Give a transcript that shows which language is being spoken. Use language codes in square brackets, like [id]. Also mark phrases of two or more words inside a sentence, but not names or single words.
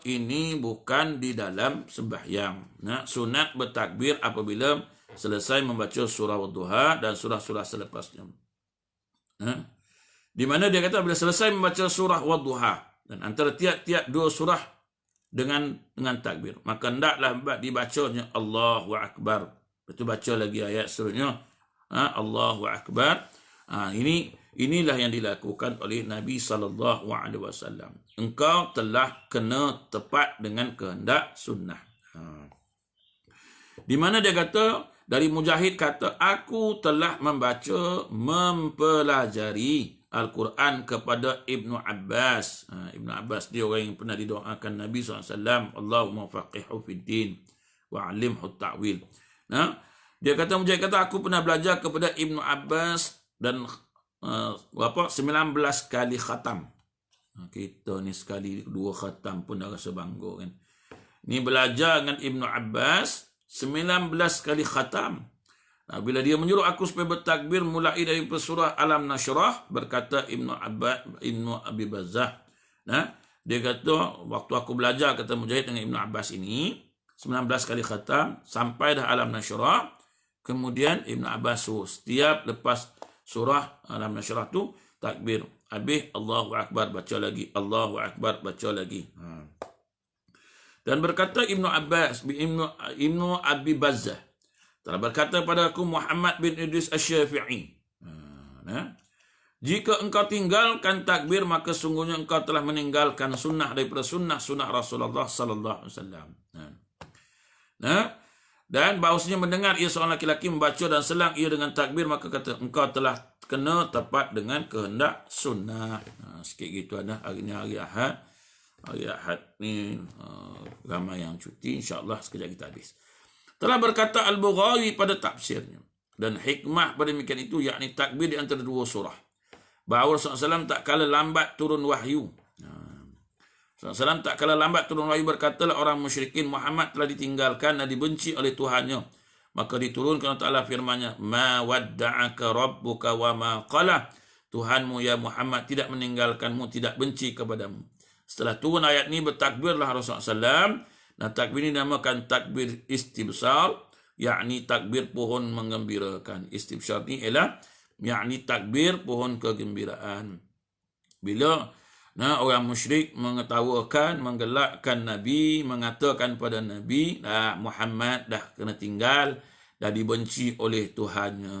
[ms] Ini bukan di dalam sembahyang. Sunat bertakbir apabila selesai membaca surah Wadduha dan surah-surah selepasnya. Di mana dia kata bila selesai membaca surah Wadduha dan antara tiap-tiap dua surah dengan takbir, maka hendaklah dibacanya [ar] الله أكبر. [ms] Lepas tu baca lagi ayat seterusnya, [ar] الله أكبر. [ms] Inilah yang dilakukan oleh Nabi SAW. Engkau telah kena tepat dengan kehendak sunnah. Di mana dia kata, dari Mujahid kata, aku telah mempelajari Al-Quran kepada Ibnu Abbas. Ibnu Abbas dia orang yang pernah didoakan Nabi SAW, [ar] اللهم فقهه في الدين وعلمه التأويل. [ms] Dia kata, Mujahid kata, aku pernah belajar kepada Ibnu Abbas dan 19 kali khatam. Kita ni sekali 2 khatam pun dah rasa bangga kan. Ni belajar dengan Ibnu Abbas 19 kali khatam. Nah, bila dia menyuruh aku supaya bertakbir mulai dari surah Alam Nashrah, berkata Ibnu Abi Bazzah. Nah, dia kata waktu aku belajar, kata Mujahid, dengan Ibnu Abbas ini 19 kali khatam sampai dah Alam Nashrah. Kemudian Ibnu Abbas setiap lepas surah Alam Nashrah tu takbir. Habis [ar] الله أكبر, [ms] baca lagi. [ar] الله أكبر, [ms] baca lagi. Dan berkata Ibnu Abbas, Ibnu Abi Bazzah, telah berkata padaku Muhammad bin Idris Asy-Syafi'i, jika engkau tinggalkan takbir, maka sungguhnya engkau telah meninggalkan sunnah daripada sunnah Rasulullah [ar] صلى الله عليه وسلم. [ms] Dan bahawasanya mendengar ia seorang laki-laki membaca dan selang ia dengan takbir, maka kata engkau telah kena tepat dengan kehendak sunnah. Sikit gitu ada. Hari ni hari Ahad. Hari Ahad ni ramai yang cuti. InsyaAllah sekejap kita habis. Telah berkata Al-Bughawi pada tafsirnya, dan hikmah pada demikian itu, yakni takbir di antara 2 surah, bahawa Rasulullah SAW tak kala lambat turun wahyu. Rasulullah SAW tak kala lambat turun wahyu, berkatalah orang musyrikin, Muhammad telah ditinggalkan dan dibenci oleh Tuhannya. Maka diturunkan Allah Ta'ala firman-Nya, [ar] ما ودعك ربك وما قلى. [ms] Tuhanmu ya Muhammad tidak meninggalkanmu, tidak benci kepadamu. Setelah turun ayat ni, bertakbirlah Rasulullah SAW. Dan takbir ini dinamakan takbir istibsar, yakni takbir pohon menggembirakan. Istibsar ni ialah yakni takbir pohon kegembiraan. Bila orang musyrik mengetawakan, menggelakkan Nabi, mengatakan pada Nabi, Muhammad dah kena tinggal, dah dibenci oleh Tuhannya.